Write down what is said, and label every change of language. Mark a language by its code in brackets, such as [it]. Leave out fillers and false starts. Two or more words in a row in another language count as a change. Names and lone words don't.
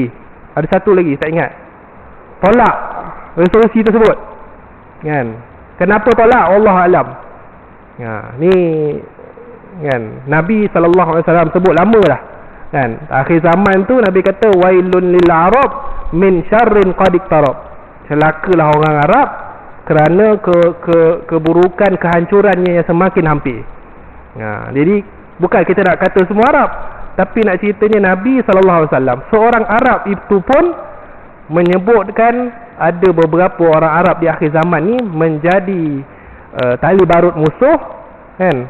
[ms] Ada satu lagi tak ingat. Tolak resolusi tersebut. Kan? Kenapa tolak? [ar] الله أعلم. [ms] Ni kan Nabi SAW sebut lama dah. Kan? Akhir zaman tu Nabi kata [ar] ويل للعرب من شر قد اقترب. [ms] Celakalah orang Arab kerana keburukan, kehancurannya yang semakin hampir. Jadi bukan kita nak kata semua Arab, tapi nak ceritanya Nabi SAW, seorang Arab itu pun menyebutkan ada beberapa orang Arab di akhir zaman ni menjadi tali barut musuh, kan?